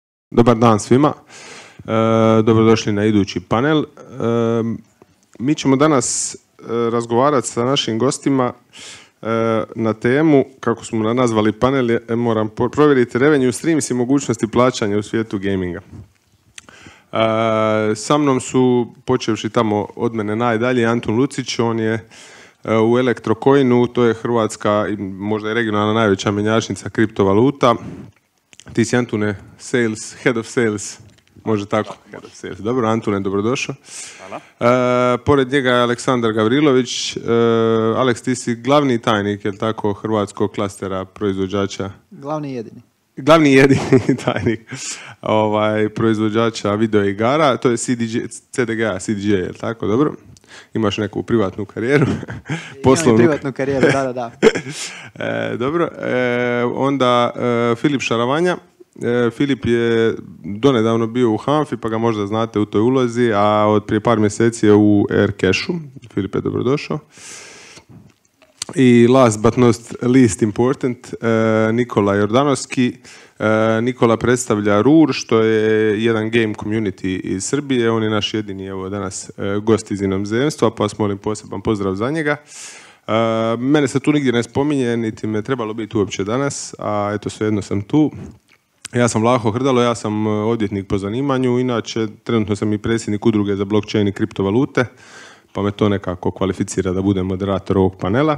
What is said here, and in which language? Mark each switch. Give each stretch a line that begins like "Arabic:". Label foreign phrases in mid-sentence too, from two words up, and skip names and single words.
Croatian: Dobar dan svima. Dobrodošli na idući panel. Mi ćemo danas razgovarati sa našim gostima na temu, kako smo nazvali panel, moram provjeriti
English: revenue streams
Croatian: i mogućnosti plaćanja u svijetu gaminga. Sa mnom su, počevši tamo od mene najdalje, Antun Lucić, on je u Elektrocoinu, to je hrvatska i možda i regionalna najveća mjenjačnica kriptovaluta. Ti si, Antune,
English: head of sales,
Croatian: može tako?
English: Head of sales.
Croatian: Dobro, Antune, dobrodošao. Hvala. Pored njega je Aleksandar Gavrilović. Aleks, ti si glavni tajnik, je li tako, hrvatskog klastera proizvođača? Glavni i jedini. Glavni i jedini tajnik proizvođača videoigara, to je CDGA, je li tako, dobro? Imaš neku privatnu karijeru? Imam i privatnu karijeru, da. Dobro, onda Filip Šaravanja. Filip je donedavno bio u HANFI, pa ga možda znate u toj ulozi, a od prije par mjeseci je u Aircashu. Filip je dobrodošao. I
English: last but not least important,
Croatian: Nikola Jordanovski. Nikola predstavlja RUR, što je jedan
English: game community
Croatian: iz Srbije. On je naš jedini danas gost iz inozemstva, pa vas molim poseban pozdrav za njega. Mene se tu nigdje ne spominje, niti me trebalo biti uopće danas, a eto svejedno sam tu. Ja sam Vlaho Hrdalo, ja sam odvjetnik po zanimanju, inače trenutno sam i predsjednik udruge za blockchain i kriptovalute, pa me to nekako kvalificira da budem moderator ovog panela.